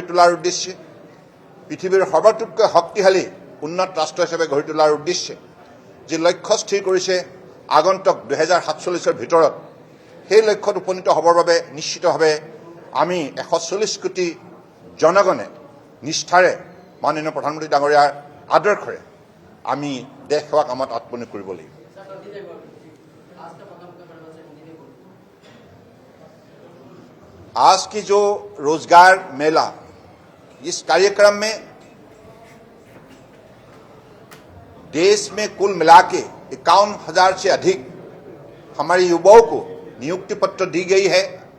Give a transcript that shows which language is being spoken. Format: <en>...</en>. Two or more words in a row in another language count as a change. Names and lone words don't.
<as>তোলাৰ উদ্দেশ্যে পৃথিৱীৰ সৰ্বাধিক শক্তিশালী উন্নত ৰাষ্ট্ৰ হিচাপে গঢ়ি তোলাৰ উদ্দেশ্যে যি লক্ষ্য স্থিৰ কৰিছে আগন্তুক 2047 ভিতৰত সেই লক্ষ্যত উপনীত হ'বৰ বাবে নিশ্চিতভাৱে আমি 140 কোটি জনগণে নিষ্ঠাৰে মাননীয় প্ৰধানমন্ত্ৰী ডাঙৰীয়াৰ আদৰ্শৰে আমি দেশ সেৱা কামত আত্মনিয়োগ কৰিব লাগিব</as> <hi>आज की जो रोजगार मेला इस कार्यक्रम में देश में कुल मिला के 51,000 से अधिक हमारे युवाओं को नियुक्ति पत्र दी गई है।</hi>